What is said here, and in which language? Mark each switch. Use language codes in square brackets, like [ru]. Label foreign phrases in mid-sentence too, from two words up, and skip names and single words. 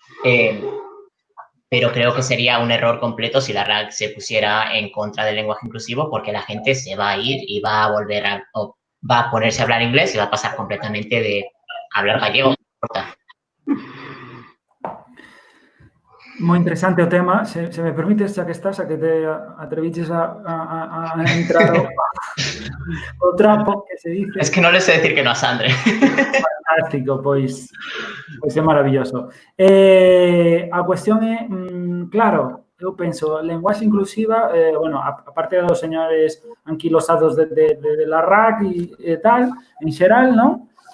[es] Pero creo que sería un error completo si la RAC se pusiera en contra del lenguaje inclusivo, porque la gente se va a ir y va a volver va a ponerse a hablar inglés y va a pasar completamente de hablar gallego. [gl] Moi interesante o tema. Se me permites, xa que estás, a que te atreviches a entrar o trapo, [es] que se dice. Es que no le sé decir que no a Sandre. [gl] Fantástico, pois é maravilloso. A cuestión é, claro, eu penso, lenguaxe inclusiva, bueno, a parte dos señores anquilosados [es] de la [gl] RAC e tal, en xeral, non?